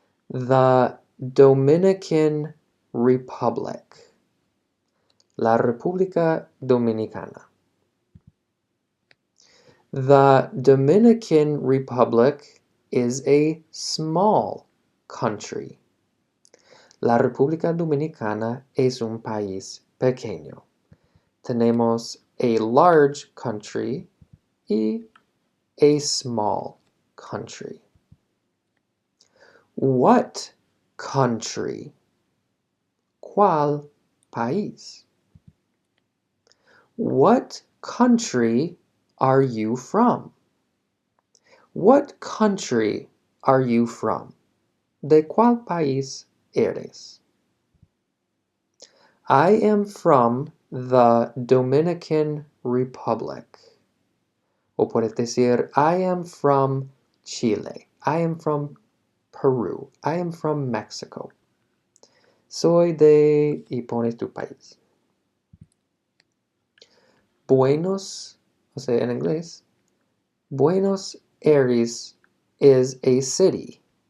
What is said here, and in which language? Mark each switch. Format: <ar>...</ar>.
<en>The Dominican Republic.</en> <es>La República Dominicana.</es> <en>The Dominican Republic is a small country.</en> <es>La República Dominicana es un país pequeño.</es> <en>Tenemos a large country y a small country. What country?</en> <es>¿Cuál país?</es> <en>What country are you from? What country are you from?</en> <es>¿De cuál país eres?</es> <en>I am from the Dominican Republic.</en> <es>O puedes decir,</es> <en>I am from Chile. I am from Peru. I am from Mexico.</en> <es>Soy de... y pones tu país. Buenos, o sea, en inglés,</es> <en>Buenos Aires is a city.</en>